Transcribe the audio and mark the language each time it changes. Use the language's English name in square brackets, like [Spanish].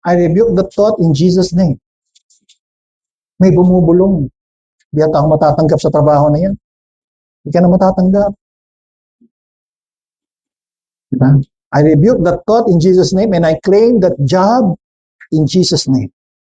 [English] I rebuke the thought in Jesus' name. [Filipino] May bumubulong. Hindi ata ako matatanggap sa trabaho na yan. Hindi ka na matatanggap. Diba? [English] I rebuke that thought in Jesus' name and I claim that job in Jesus' name.